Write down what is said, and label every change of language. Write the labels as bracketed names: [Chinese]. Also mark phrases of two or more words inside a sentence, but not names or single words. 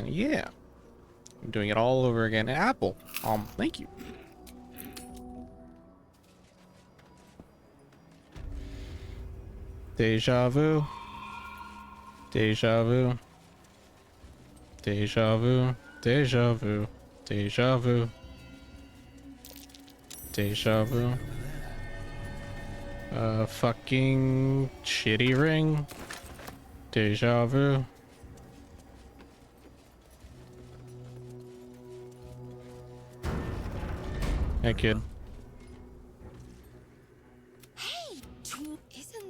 [English] Yeah. I'm doing it all over again. Apple. Thank you. Deja vu. Deja vu. Deja vu. Deja vu. Deja vu. Deja vu. Fucking shitty ring. Deja vu. Hey, kid. Hey, isn't...